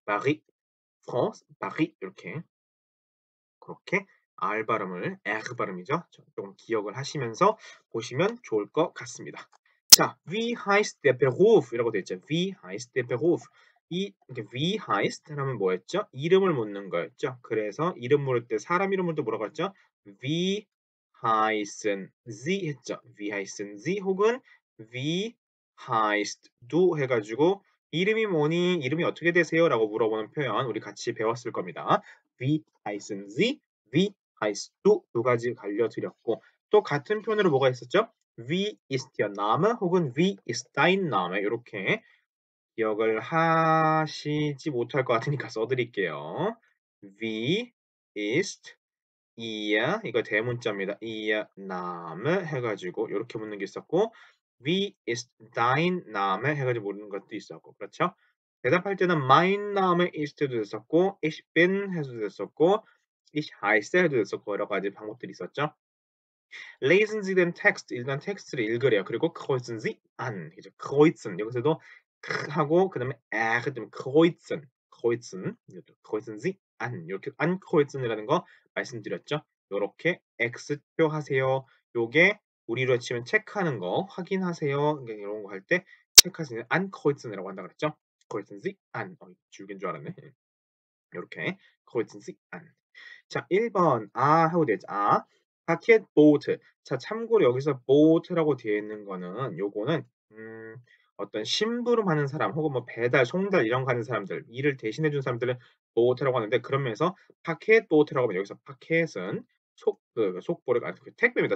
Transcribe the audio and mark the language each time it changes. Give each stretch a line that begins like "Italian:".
Korean: 파리, France, 파리 요렇게. 그렇게 R 발음을 R 발음이죠. 좀 기억을 하시면서 보시면 좋을 것 같습니다. 자,
German: Wie heißt der Beruf?
Korean: 이라고 되어 있죠.
German: Wie heißt der Beruf?
Korean: 이렇게
German: Wie heißt
Korean: 하면 뭐였죠? 이름을 묻는 거였죠. 그래서 이름 물을 때 사람 이름 물을 때 뭐라고 했죠?
German: Wie heißen Sie
Korean: 했죠. Wie heißen Sie 혹은
German: Wie heißt du
Korean: 해가지고 이름이 뭐니? 이름이 어떻게 되세요?라고 물어보는 표현 우리 같이 배웠을 겁니다.
German: Wie heißen Sie? Wie heißt du?
Korean: 두 가지 알려드렸고 또 같은 표현으로 뭐가 있었죠?
German: Wie ist Ihr Name?
Korean: 혹은
German: Wie ist dein Name?
Korean: 요렇게 기억을 하시지 못할 것 같으니까 써 드릴게요.
German: Wie ist Ihr
Korean: 이거 대문자입니다.
German: Ihr Name
Korean: 해 가지고 요렇게 묻는 게 있었고
German: Wie ist dein Name
Korean: 해 가지고 묻는 것도 있었고 그렇죠? 대답할 때는
German: Mein Name ist
Korean: 해도 됐었고
German: Ich bin
Korean: 해도 됐었고
German: Ich heiße
Korean: 해도 됐었고 여러 가지 방법들이 있었죠.
German: Lesen Sie den Text
Korean: 일단 텍스트를 읽으래요. 그리고
German: kreuzen Sie an
Korean: 이제 kreuzen 여기서도 크 하고 그다음에 그다음에 kreuzen Sie an 요렇게 ankreuzen이라는 거 말씀드렸죠. 요렇게 X표 하세요. 요게 우리로 치면 체크하는 거 확인하세요. 그러니까 이런 거 할 때 체크하시는 ankreuzen이라고 한다 그랬죠.
German: kreuzen sich an.
Korean: 줄긴 줄 알았네. 요렇게
German: kreuzen sich an.
Korean: 자, 1번 하고 되죠. 파켓보트. 자, 참고로 여기서 보트라고 되어 있는 거는 요거는 어떤 심부름하는 사람 혹은 뭐 배달, 송달 이런 거 하는 사람들, 일을 대신해 준 사람들은 보트라고 하는데 그런 면에서 파켓보트라고 하면 여기서 파켓은 속보를 그 택배입니다.